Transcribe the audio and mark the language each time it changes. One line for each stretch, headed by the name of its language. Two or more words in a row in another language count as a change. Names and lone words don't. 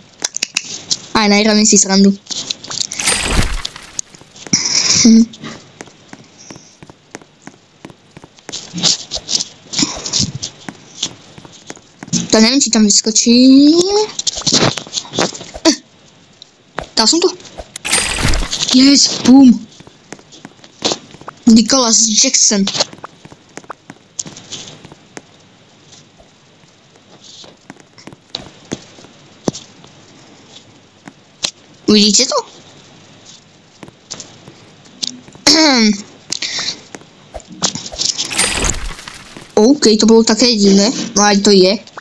Slovak: Aj najrobím si srandu. To neviem, či tam vyskočí. Dal som to?
English: Yes, boom. Nicholas Jackson.
Slovak: Vidíte to? OK, to bolo také divné, no aj to je.